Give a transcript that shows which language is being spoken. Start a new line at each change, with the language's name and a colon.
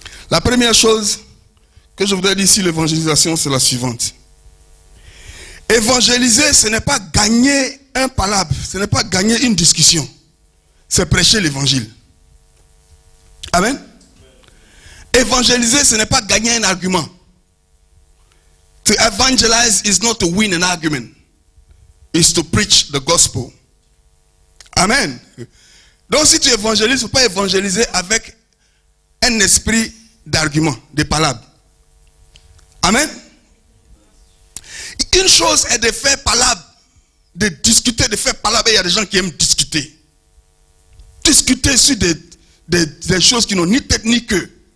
French: La première chose que je voudrais dire sur l'évangélisation, c'est la suivante. Évangéliser, ce n'est pas gagner un palabre, ce n'est pas gagner une discussion. C'est prêcher l'évangile. Amen. Évangéliser, ce n'est pas gagner un argument.
English: To evangelize is not to win an argument. It's to preach the gospel.
French: Amen. Donc si tu évangélises, il ne faut pas évangéliser avec un esprit d'argument, de palabres. Amen. Une chose est de faire palabre, de discuter, de faire palabre. Il y a des gens qui aiment discuter. Discuter sur des choses qui n'ont ni tête ni queue.